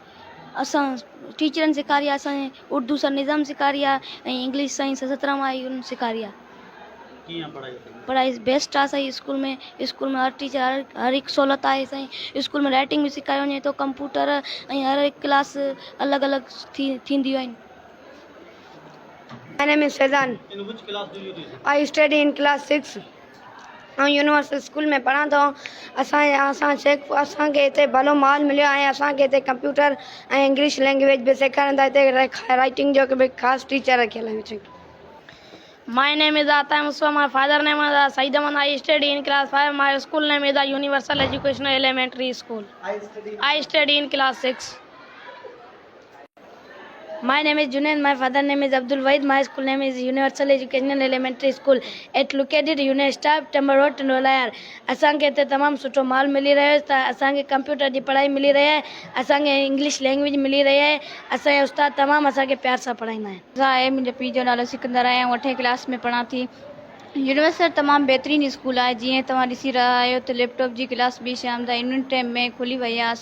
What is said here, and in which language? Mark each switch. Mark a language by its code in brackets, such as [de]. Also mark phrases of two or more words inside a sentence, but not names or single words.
[sd] असां टीचरनि सेखारी आहे, असांजे उर्दू सर निज़ाम सेखारी आहे ऐं इंग्लिश साईं सतराम आई उन्हनि सेखारी आहे। कीअं पढ़ाई? पढ़ाई बेस्ट आहे साईं। स्कूल में हर टीचर हर हिकु सहूलियत आहे साईं। स्कूल में राइटिंग बि सेखारियो वञे थो, कंप्यूटर ऐं हर हिकु क्लास अलॻि अलॻि थींदियूं आहिनि। [en] My name is Faizan. In which class do you teach? I study in class 6. [sd] ऐं यूनिवर्सल स्कूल में पढ़ां थो। असांखे हिते भलो माल मिलियो आहे। असांखे हिते कंप्यूटर ऐं [en] English language [sd] बि सेखारींदा। हिते राइटिंग जो बि ख़ासि टीचर रखियल आहिनि। [en] My name is Ata Muswa. My father name is Saeed Ahmad. I study in class 5. My school name is the Universal Educational Elementary School. I study in class 6. My name is Junaid. My father name is Abdul Wahid. My school name is Universal Educational Elementary School. It located Unistab, Timber Road, Tanolayar. [sd] असांखे हिते तमामु सुठो माल मिली रहियो आहे। असांखे कंप्यूटर जी पढ़ाई मिली रही आहे, असांखे [en] English language [sd] मिली रही आहे। असांजे उस्ताद तमामु असांखे प्यार सां पढ़ाईंदा आहिनि। मुंहिंजे पीउ जो नालो सिकंदर आहे ऐं 8वीं क्लास में पढ़ां थी। यूनिवर्सल तमामु बहितरीनु स्कूल आहे। जीअं तव्हां ॾिसी रहिया आहियो त लैपटॉप जी क्लास बि शाम जा [en] evening time [sd] में खुली वई आहे।